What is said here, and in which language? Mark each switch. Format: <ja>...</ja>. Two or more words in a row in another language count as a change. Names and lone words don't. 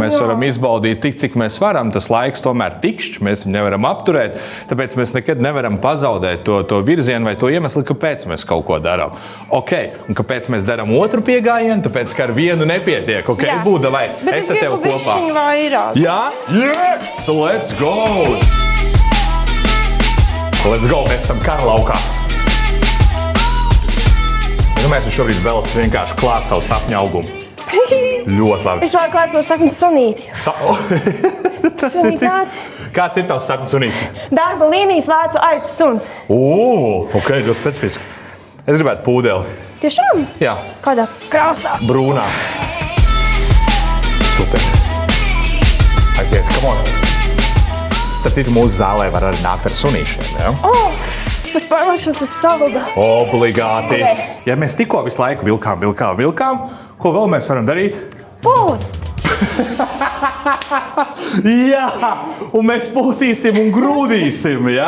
<lv>Mēs varam izbaudīt tik, cik mēs varam. Tas laiks tomēr tikšķi, mēs viņu nevaram apturēt. Tāpēc mēs nekad nevaram pazaudēt to virzienu vai to iemeslu, kāpēc mēs kaut ko darām. Un kāpēc mēs darām otru piegājienu? Tāpēc, ka ar vienu nepietiek. Būda vai bet es gribu bišķiņu vairāk. Jā?</lv> <en>Yes! Let's go! Let's go!</en> <lv>Mēs esam kara laukā. Mēs šobrīd velc vienkārši klāt savu sapņu augumu. Ļoti labi. Es vēl klāt savu sapņu sunīti. Kāds ir tavs sapņu sunīts? Darba līnijas lēcu aitu suns. Ļoti specifiski. Es gribētu pūdeli. Tiešām? Jā. Kādā krāsā? Brūnā.</lv> <en>come on.</en> <lv>Starp mūsu zālē var arī nākt ar sunīšiem, ja? Es pārlēkšos uz salda. Obligāti. Okay. Ja mēs tikko visu laiku vilkām, ko vēl mēs varam darīt? Pūst! Jā, un mēs pūtīsim un grūdīsim, ja?</lv>